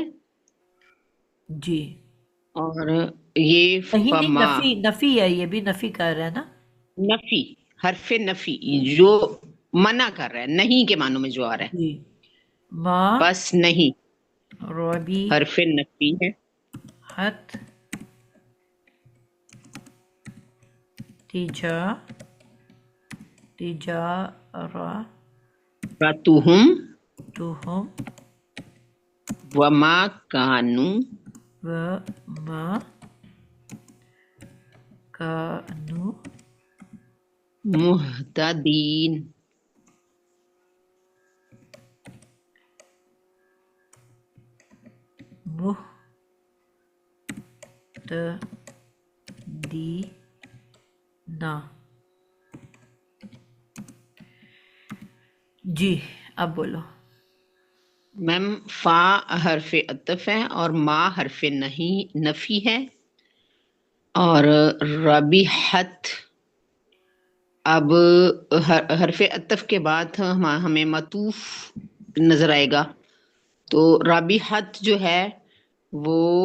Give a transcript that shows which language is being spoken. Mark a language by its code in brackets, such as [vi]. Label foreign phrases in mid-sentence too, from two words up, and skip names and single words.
[hi] जी। और ये नहीं नहीं, [ar] فما [hi] नफी नफी है, ये भी नफी कर रहा है ना। नफी, हरफे नफी जो मना कर रहा है, नहीं के मानों में जो आ रहा है। जी। माँ बस नहीं [ar] ربح [hi] हरफे नफी है। [ar] حت تجا تجارة رتهم تهم وما كانوا و ما كانوا مهتدين. مهتدينا. [hi] जी अब बोलो। मैम फा हरफे अतफ है और माँ हरफे नहीं नफी है और रबीहत। अब हरफे अतफ के बाद हमें मतूफ नजर आएगा, तो रबीहत जो है वो